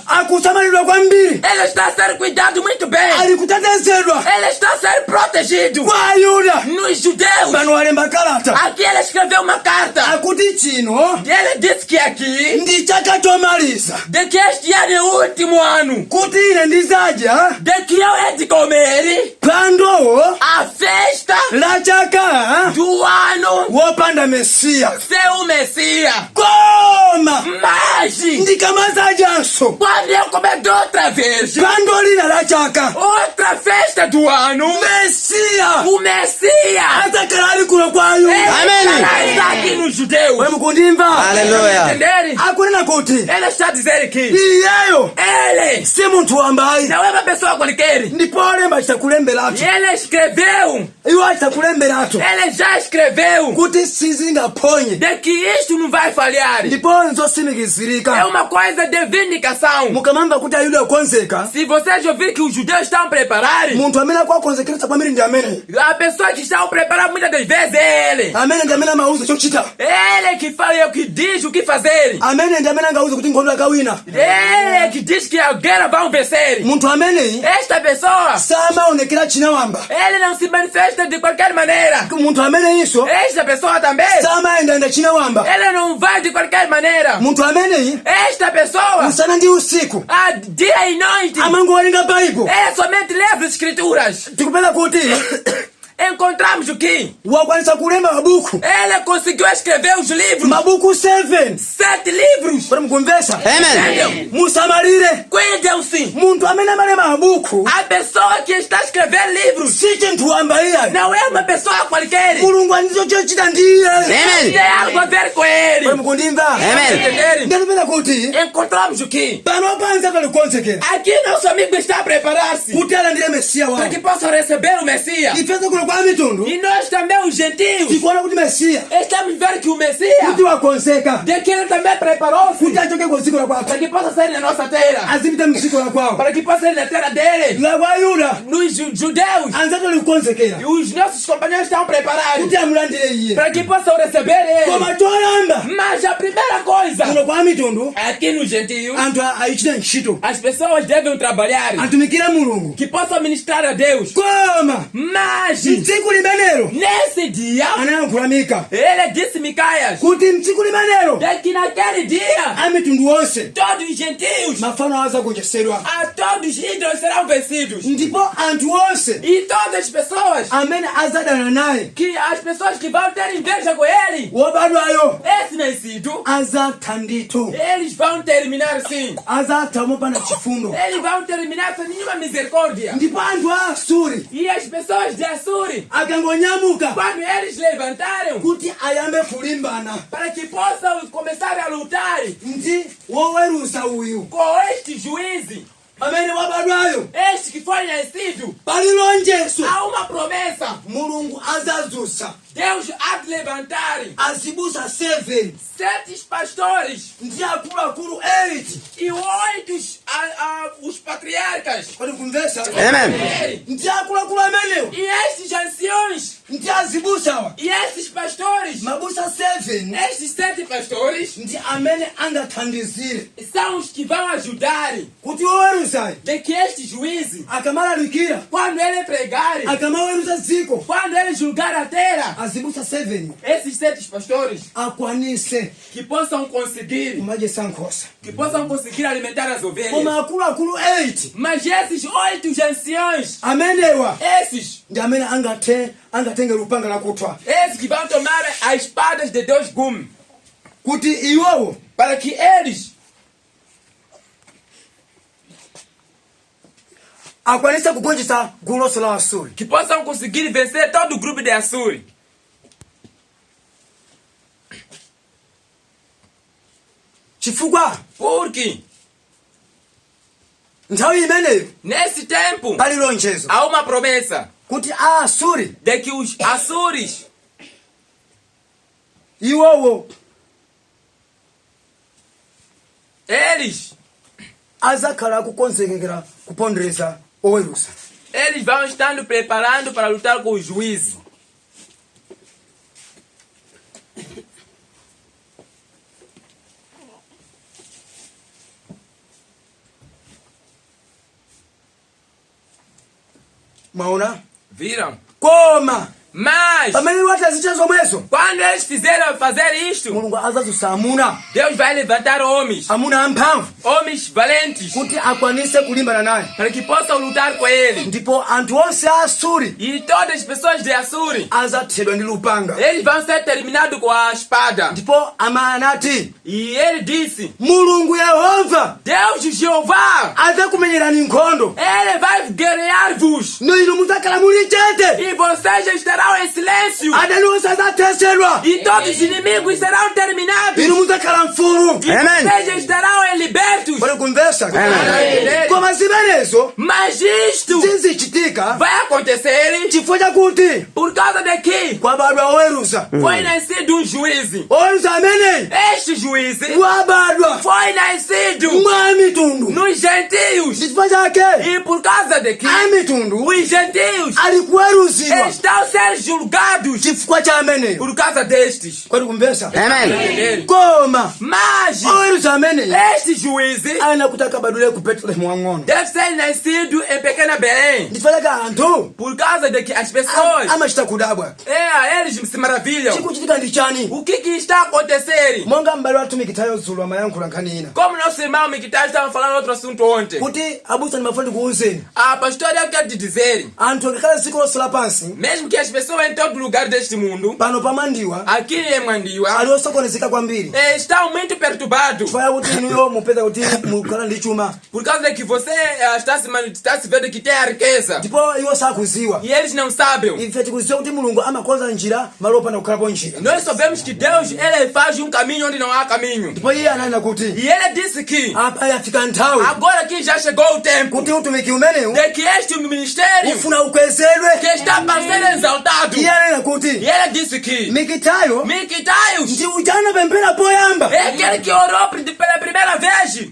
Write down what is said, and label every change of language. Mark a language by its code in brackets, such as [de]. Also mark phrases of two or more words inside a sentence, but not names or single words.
[ny] Akusamalidwa kwambiri. [pt] Ele está a ser cuidado muito bem. [ny] Ali kutetezedwa. [pt] Ele está a ser protegido. [ny] Kwa Ayuda. [pt] Nos judeus. [ny] Pano walemba kalata. [pt] Aqui ele escreveu uma carta. [ny] Akuti chino. [pt] Ele disse que aqui. [ny] Ndi chaka chomaliza. [pt] De que este ano é o último ano. [ny] Kuti ine ndizadya. [pt] De que eu hei de comer. [ny] Pando. [pt] A festa. [ny] La chaka. [pt] Do ano. [ny] Wopanda Messiya. [pt] Seu Messias. [ny] Koma. [pt] Mas. [ny] Ndikamazadyanso. [pt] Quando eu comer outra vez. [ny] Pando lina la chaka. [pt] Outra festa do ano. [ny] Messiya. [pt] O Messias. [ny] Atakhala ali kuno kwa Ayuda. [pt] Ele está aqui nos judeus. [ny] Wewe mukundimva. Hallelujah. [pt] Entenderem? [ny] Akunena kuti. [pt] Ele está a dizer que. [ny] Iyeyo. [pt] Ele. [ny] Si munthu wambayi. [pt] Não é uma pessoa qualquer. [ny] Ndipo olemba chitakulemberatu. [pt] E ele escreveu. [ny] Iwo achitakulemberatu. [pt] Ele já escreveu. [ny] Kuti sizingaphonye. [pt] De que isto não vai falhar. [ny] Ndipo [pt] É [ny] nzosimikizirika. [pt] uma coisa de vindicação. [ny] Mukamamba kuti Ayuda akonzeka. [pt] Se vocês ouvirem que os judeus estão preparados, [ny] Munthu amene akwakonzekeretsa kwambiri ndi amene. [pt] a pessoa que está preparada muitas das vezes é ele. [ny] Amene ndi amene amauza chochita. [pt] Ele que fala, é o que diz o que fazer. [ny] Amene ndi amene angauza kuti nkhondo akawina. [pt] Ele que diz que a guerra vai vencer. [ny] Munthu ameneyi [pt] Esta pessoa, [ny] samaonekera chinawamba. [pt] ele não se manifesta de qualquer maneira. [ny] Munthu ameneyinso [pt] Esta pessoa também, [ny] samayendayenda chinawamba. [pt] ele não vai de qualquer maneira. [ny] Munthu ameneyi [pt] Esta pessoa, [ny] usana ndi usiku [pt] a dia e noite, [ny] amangowerenga baibulo. [pt] ele somente lê as escrituras. [ny] Tikupeza kuti [pt] Encontramos o que? [ny] wakwanisa kulemba mabuku. [pt] Ele conseguiu escrever os livros. [ny] Mabuku 7. [pt] 7 livros. [ny] Kodi mukumvesa? Amen. Musamalire. [pt] Cuidem-se. [ny] Munthu amene amalemba mabuku [pt] A pessoa que está a escrever livros [ny] si chinthu wamba iyayi. [pt] não é uma pessoa qualquer. [ny] Mulungu andizo chochita ndiye. Amen. [pt] Tem algo a ver com [ny] Kodi [pt] ele. [ny] mukundimva? Amen. [pt] Entenderem? [ny] Ndikupeza kuti [pt] Encontramos o que? [ny] pano panza talikonzekera [pt] Aqui nosso amigo está a preparar-se [ny] kuti alandire Mesiya [pt] para [ny] wawo. [pt] que possa receber o Messias. [ny] Ifeso kuno kwa mitundu [pt] E nós também, os gentios, [ny] tikuona kuti Mesiya [pt] estamos vendo que o Messias, [ny] kuti wakonzeka [pt] de que ele também preparou-se [ny] kuti achoke ku dziko la [pt] para [ny] kwake [pt] que possa sair na nossa terra, [ny] azipite mdziko la kwawo. [pt] para que possa ir na terra dele. [ny] La kwa Ayuda [pt] Nos judeus, [ny] anza talikonzekera [pt] e os nossos companheiros estão preparados [ny] kuti amulandire iye. [pt] para que possam receber ele. [ny] Koma choyamba [pt] Mas a primeira coisa, [ny] kuno kwa mitundu [pt] aqui nos gentios, [ny] anthu ayichite ntchito [pt] as pessoas devem trabalhar, [ny] atumikire Mulungu. [pt] que possam ministrar a Deus. [ny] Koma [pt] Mas, [ny] mtsiku limenelo [pt] nesse dia, [ny] anayankhula Mika [pt] ele disse Micaias, [ny] kuti mtsiku limenelo [pt] de que naquele dia, [ny] a mitundu onse [pt] todos os gentios, [ny] mafano awo azagonjetsedwa [pt] a todos os ídolos serão vencidos. [ny] ndipo anthu onse [pt] E todas as pessoas, [ny] amene azadana naye [pt] que as pessoas que vão ter inveja com ele, [ny] wobadwayo [pt] esse nascido, [ny] azatha ndithu [pt] eles vão terminar sim. [ny] azatha mopanda chifundo. [pt] Eles vão terminar sem nenhuma misericórdia. [ny] Ndipo anthu a Asuri [pt] E as pessoas de Assuri, [ny] akangonyamuka [pt] quando eles levantaram [ny] kuti ayambe kulimbana [pt] para que possam começar a lutar [ny] ndi woweruza uyu [pt] com este juiz, [ny] amene wabadwayo [pt] este que foi nascido, [ny] pali lonjeso [pt] há uma promessa [ny] mulungu azazusa [pt] Deus há de levantar [ny] azibusa 7 [pt] 7 pastores [ny] ndi akuluakulu 8 [pt] e 8 os patriarcas. [ny] kodi kumvesa Amen. ndi akuluakulu amenewo [pt] E estes anciões [ny] ndi azibusawa [pt] e estes pastores, [ny] mabusa 7 [pt] estes 7 pastores, [ny] ndi amene angathandizire [pt] são os que vão ajudar [ny] kuti woweruzayo [pt] de que este juiz, [ny] akamalalikira [pt] quando ele pregar, [ny] akamaweruza dziko [pt] quando ele julgar a terra, [ny] azibusa 7 [pt] esses 7 pastores [ny] akwanise [pt] que possam conseguir, [ny] kumadyesa nkhosa [pt] alimentar as ovelhas. [ny] koma akuluakulu 8 [pt] Mas esses 8 anciões, [ny] amenewa [pt] esses [ny] ndi amene angatenge lupanga lakuthwa [pt] que vão tomar as espadas de 2 gumes, [ny] kuti iwowo [pt] para que eles [ny] akwanise kugonjetsa gulu lonse la Asuri. [pt] que possam conseguir vencer todo o grupo de Assur. [ny] chifukwa [pt] Porque [ny] nthawi imeneyo [pt] nesse tempo [ny] pali lonjezo [pt] há uma promessa [ny] kuti Aasuri [pt] de que os Assures, [ny] iwowo [pt] eles [ny] azakhala kukonzekera kupondereza oweruza. [pt] vão estando preparando para lutar com o juiz. [ny] Mwaona? [pt] Viram? [ny] Koma [pt] Mas [ny] pamene watazicha zomwezo [pt] quando eles fizeram fazer isto, [ny] mulungu azazusa amuna [pt] Deus vai levantar homens, [ny] amuna amphamvu [pt] homens valentes, [ny] kuti akwanise kulimbana naye, [pt] para que possam lutar com ele. [ny] ndipo anthu onse a Asuri [pt] E todas as pessoas de Assur, [ny] azathedwa ndi lupanga. [pt] eles vão ser terminados com a espada. [ny] Ndipo amanati [pt] E ele disse: [ny] mulungu Yehova [pt] Deus de Jeová, [ny] adzakumenyerani nkhondo [pt] ele vai guerrear-vos, [ny] no inu mudzakhala muli chete, [pt] e vocês já estarão em silêncio, [ny] adani onse adzathesedwa, [pt] e todos os inimigos serão terminados, [ny] inu mudzakhala mfulu. [pt] e Amen. vocês já estarão em libertos. [ny] Pali kumvesa Amen. koma zimenezo [pt] Mas isto [ny] zizichitika [pt] vai acontecer [ny] chifukwa chakuti [pt] por causa de que [ny] kwabadwa oweruza. [pt] foi nascido um juiz. [ny] Oweruza ameneyi [pt] Este juiz [ny] wabadwa [pt] foi nascido [ny] mwa mitundu, [pt] nos gentios, [ny] chifukwa chake [pt] e por causa de que [ny] a mitundu [pt] os gentios [ny] ali kuweruzidwa [pt] estão sendo julgados [ny] chifukwa cha ameneyo. [pt] por causa destes. [ny] Kwati kumvesa Amen. koma [pt] Mas [ny] oweruza ameneyi [pt] este juiz [ny] ayina kuti akabadwire ku Betelehemu wang'ono, [pt] deve ser nascido em pequena Belém, [ny] chifukwa chake anthu [pt] por causa de que as pessoas [ny] amachita kudabwa [pt] eles se maravilham. [ny] chikuchitika ndi chani. [pt] O que está a acontecer? [ny] Monga m'bale wathu Mikitayo Zulu amayankhula nkhani ina [pt] Como nosso irmão Mikitai estava falando outro assunto ontem, [ny] kuti abusa ndimafuna ndikuwuzeni [pt] a pastora eu quero te dizer, [ny] anthu akakhala dziko lonse lapansi [pt] mesmo que as pessoas em todo lugar deste mundo, [ny] pano pamandiwa [pt] aqui em Mandiwa, [ny] ali osokonezeka kwambiri, [pt] estão muito perturbados, [ny] chifukwa kuti inuyo mupeza kuti mukhala ndi chuma, [pt] por causa de que você está se vendo que tem a riqueza, [ny] ndipo iwo sakuziwa. [pt] e eles não sabem. [ny] Ife tikuziwa kuti mulungu amakonza njira malo opanda kukhalapo njira, [pt] Nós sabemos que Deus, ele faz um caminho onde não há caminho. [ny] ndipo iye ananena kuti [pt] E ele disse que [ny] apa yafika nthawi [pt] agora que já chegou o tempo [ny] kuti utumiki umenewu [pt] de que este ministério [ny] ufuna ukwezedwe. [pt] que está para ser exaltado. [ny] Iye ananena kuti [pt] E ele disse que [ny] Mikitayo [pt] Mikitaios [ny] ndi uja anapemphera poyamba [pt] é aquele que orou pela primeira vez